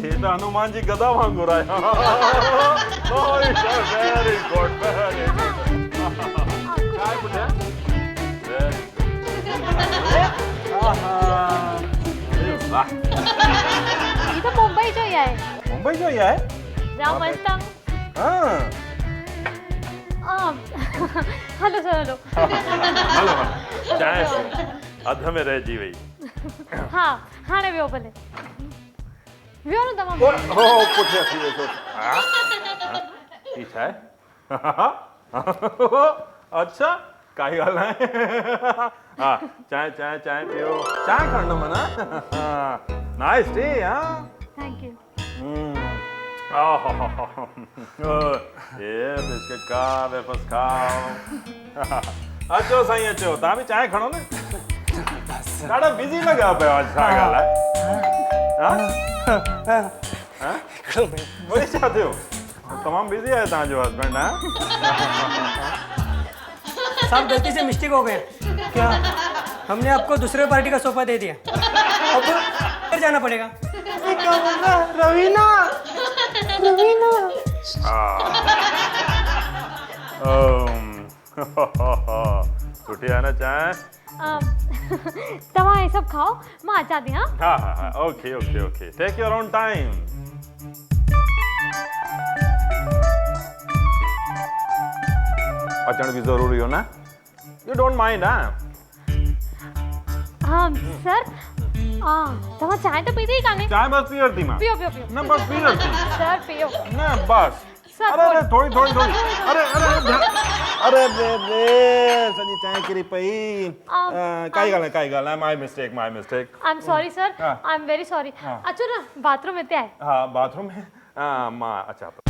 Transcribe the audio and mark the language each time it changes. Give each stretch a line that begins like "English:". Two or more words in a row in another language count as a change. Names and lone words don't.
Sindhi: हनुमान जी गदा वांगुर आया
English: very good very good
Sindhi: काय पुढे
English: very good
Sindhi: वाह ही तर मुंबई जो ही आहे मुंबई जो आहे जाम मस्त हां
English: hello sir hello
Sindhi: हलो चाय अध में रह जी वई हा हाणे वियो भले वियो न तव्हां ओ पुठियां थी वेठो
Hindi: ठीक है अच्छा
Sindhi: काई ॻाल्हि नाहे हा चाय चाय चाय पियो चाय खणणु माना
English: nice tea
Sindhi: हां
English: thank you
Hindi: ये बिस्किट खा वेफर्स खाओ
Sindhi: अचो साईं अचो तव्हां बि चांहि खणो न ॾाढा बिज़ी लॻा पियो अॼु छा ॻाल्हि आहे वरी छा थियो तमामु बिज़ी आहे तव्हांजो हस्बैंड हा
Hindi: साहब गलती से मिस्टेक हो गया क्या हमने आपको दूसरे पार्टी का सोफा दे दिया अब फिर जाना पड़ेगा क्या बोल रहा है? रवीना रवीना
Sindhi: सुठी आहे न चांहि तव्हां हे सभु खाओ मां अचां थी हा
English: हा हा हा okay okay okay take your own time
Sindhi: अचण बि ज़रूरी हो न
English: you don't mind हा
Sindhi: सर तव्हां चांहि त पीती ई कान्हे चांहि बस पी वरिती मां पियो पियो पियो न बस पी वरिती सर पियो न बस सर, अरे अरे थोड़ी थोड़ी थोड़ी अरे अरे अरे रे रे सॼी चांहि किरी पई काई ॻाल्हि आहे
English: my mistake I am sorry sir हाँ। I am very sorry हाँ।
Sindhi: अचो न बाथरूम हिते आहे हा बाथरूम में मां अचां